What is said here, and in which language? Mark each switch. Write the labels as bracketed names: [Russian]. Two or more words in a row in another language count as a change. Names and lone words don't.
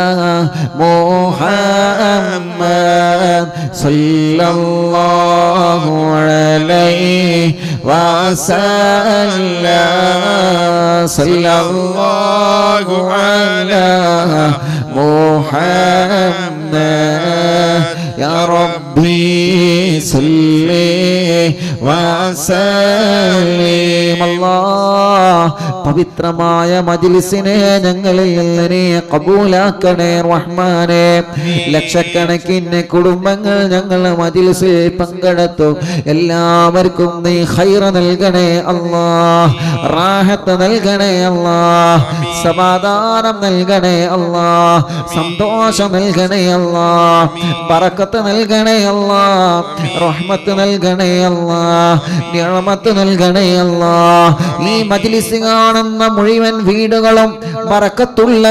[Arabic] محمد صلى الله عليه وسلم صلى الله على محمد يا ربي صل وسلم الله [Malayalam] പവിത്രമായ മജ്ലിസിനെ ഞങ്ങളിൽ നിന്ന് നീ കബൂലാക്കണേ റഹ്മാനേ ലക്ഷക്കണക്കിന് കുടുംബങ്ങൾ ഞങ്ങൾ മജ്ലിസിൽ പങ്കെടുത്തു എല്ലാവർക്കും നീ ഖൈർ നൽകണേ അല്ലാഹ് റാഹത്ത് നൽകണേ അല്ലാഹ് സമാധാനം നൽകണേ അല്ലാഹ് സന്തോഷം നൽകണേ അല്ലാഹ് ബറക്കത്ത് നൽകണേ അല്ലാഹ് റഹ്മത്ത് നൽകണേ അല്ലാഹ് നിഅമത്ത് നൽകണേ അല്ലാഹ് ഈ മജ്ലിസ് കാണുന്ന മുഴുവൻ വീടുകളും ബറക്കത്തുള്ള